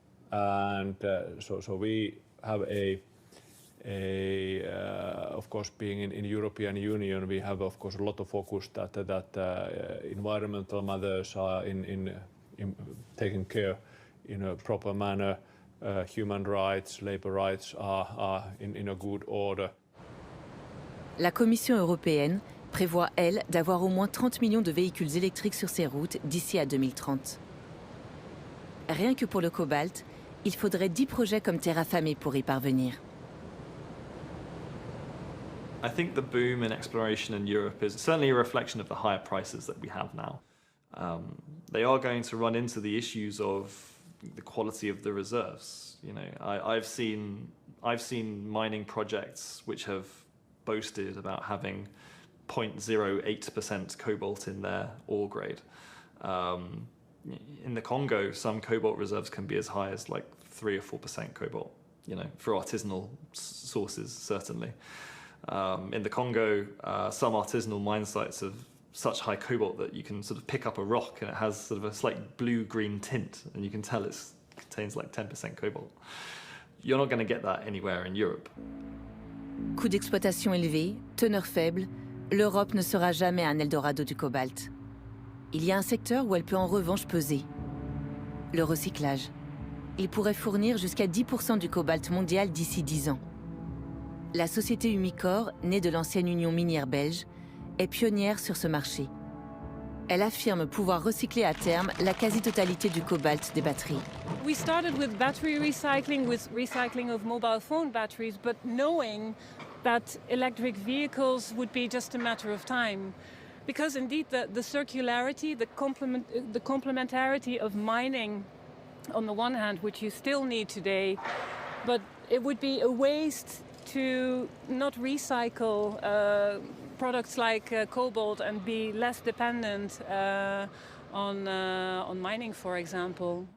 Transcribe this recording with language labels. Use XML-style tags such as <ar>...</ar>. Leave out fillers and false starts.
<en>And so we have of course, being in European Union, we have of course a lot of focus that environmental matters are in taken care in a proper manner. Human rights, labor rights are in a good order.</en> <fr>La Commission européenne prévoit, elle, d'avoir au moins 30 millions de véhicules électriques sur ses routes d'ici à 2030. Rien que pour le cobalt, il faudrait 10 projets comme Terrafame pour y parvenir.</fr> <en>I think the boom in exploration in Europe is certainly a reflection of the higher prices that we have now. They are going to run into the issues of the quality of the reserves. You know, I've seen mining projects which have boasted about having 0.08% cobalt in their ore grade. In the Congo, some cobalt reserves can be as high as like 3 or 4% cobalt. You know, for artisanal sources, certainly. In the Congo, some artisanal mine sites have such high cobalt that you can sort of pick up a rock and it has sort of a slight blue-green tint, and you can tell it contains like 10% cobalt. You're not going to get that anywhere in Europe.</en> <fr>Coût d'exploitation élevé, teneur faible, l'Europe ne sera jamais un Eldorado du cobalt. Il y a un secteur où elle peut en revanche peser. Le recyclage. Il pourrait fournir jusqu'à 10% du cobalt mondial d'ici 10 ans. La société Umicore, née de l'ancienne Union minière belge, est pionnière sur ce marché. Elle affirme pouvoir recycler à terme la quasi-totalité du cobalt des batteries.</fr> <en>We started with battery recycling, with recycling of mobile phone batteries, but knowing that electric vehicles would be just a matter of time. Because indeed the circularity, the complementarity of mining on the one hand, which you still need today, but it would be a waste to not recycle products like cobalt and be less dependent on mining, for example.</en>